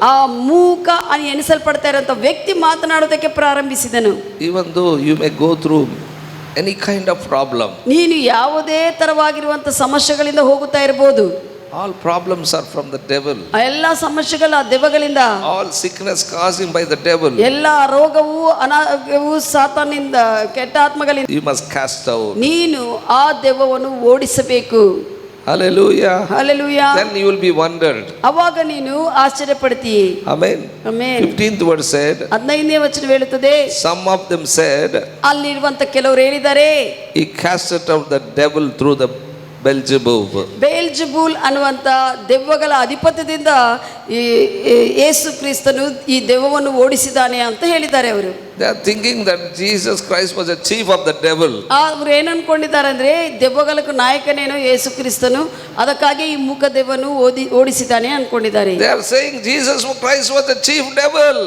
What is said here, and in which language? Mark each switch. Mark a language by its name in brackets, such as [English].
[Kannada] ಆ ಮೂಕ అని ಎನಿಸಲ್ಪಡ್ತಾ ಇರುವಂತ ವ್ಯಕ್ತಿ ಮಾತನಾಡೋದಕ್ಕೆ ಪ್ರಾರಂಭಿಸಿದನು. [English] Even though you may go through any kind of problem, [Kannada] ನೀನು ಯಾವುದೇ ತರವಾಗಿರುವಂತ ಸಮಸ್ಯೆಗಳಿಂದ ಹೋಗುತ್ತಾ ಇರಬಹುದು. [English] All problems are from the devil. [Kannada] ಆ ಎಲ್ಲ ಸಮಸ್ಯೆಗಳ ದೆವ್ವಗಳಿಂದ, [English] All sickness causing by the devil. [Kannada] ಎಲ್ಲ ರೋಗವು ಅನಾರೋಗ್ಯವು ಸಾತಾನಿಂದ, ಕೆಟ್ಟ ಆತ್ಮಗಳಿಂದ [English] You must cast out. [Kannada] ನೀನು ಆ ದೆವ್ವವನ್ನು ಓಡಿಸಬೇಕು. [English] Hallelujah. [Kannada] Hallelujah. [English] Then you will be wondered. [Kannada] ಅವಾಗ ನೀನು ಆಶ್ಚರ್ಯ ಪಡ್ತೀಯ. [English] Amen. [Kannada] Amen. [English] 15th verse said, [Kannada] 15ನೇ ವಚನ ಹೇಳುತ್ತದೆ, [English] some of them said, [Kannada] ಅಲ್ಲಿರುವಂತ ಕೆಲವರು ಹೇಳಿದ್ದಾರೆ, [English] he casted out the devil through the Beelzebub. [Kannada] ಬೇಲ್ಜೆಬೂಲ್ ಅನ್ನುವಂತ ದೆವ್ವಗಳ ಅಧಿಪತ್ಯದಿಂದ ಈ ಯೇಸು ಕ್ರಿಸ್ತನು ಈ ದೆವ್ವವನ್ನು ಓಡಿಸಿದಾನೆ ಅಂತ ಹೇಳಿದ್ದಾರೆ ಅವರು. [English] They are thinking that Jesus Christ was a chief of the devil. [Kannada] ಅವರು ಏನು ಅನ್ಕೊಂಡಿದ್ದಾರೆ ಅಂದ್ರೆ ದೆವ್ವಗಳಿಗೆ ನಾಯಕನೇನೋ ಯೇಸು ಕ್ರಿಸ್ತನು, ಅದಕ್ಕಾಗಿ ಈ ಮೂಕ ದೆವ್ವನು ಓಡಿಸಿದಾನೆ ಅನ್ಕೊಂಡಿದ್ದಾರೆ. [English] They are saying Jesus Christ was the chief devil.